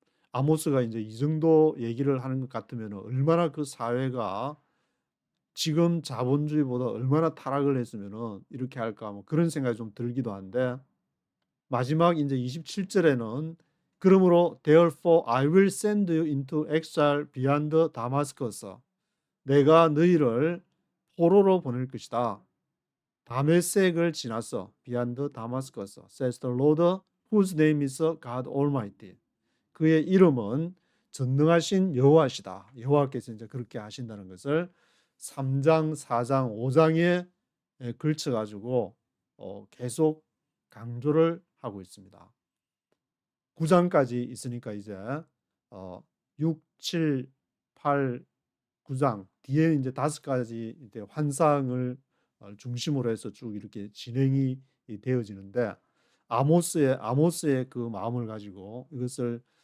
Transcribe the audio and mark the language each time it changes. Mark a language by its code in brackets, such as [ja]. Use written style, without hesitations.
[ko] 아모스가 이제 이 정도 얘기를 하는 것 같으면 얼마나 그 사회가 지금 자본주의보다 얼마나 타락을 했으면은 이렇게 할까 뭐 그런 생각이 좀 들기도 한데 마지막 이제 27절에는 그러므로 [en] therefore I will send you into exile beyond Damascus. [ko] 내가 너희를 포로로 보낼 것이다. 다메섹을 지나서 [en] beyond Damascus says the Lord whose name is God Almighty. [ko] 그의 이름은 전능하신 여호와시다. 여호와께서 이제 그렇게 하신다는 것을 3장, 4장, 5장에 걸쳐 가지고 계속 강조를 하고 있습니다. 9장까지 있으니까 이제 6, 7, 8, 9장 뒤에 이제 5가지 이제 환상을 중심으로 해서 쭉 이렇게 진행이 되어지는데 아모스의 그 마음을 가지고 이것을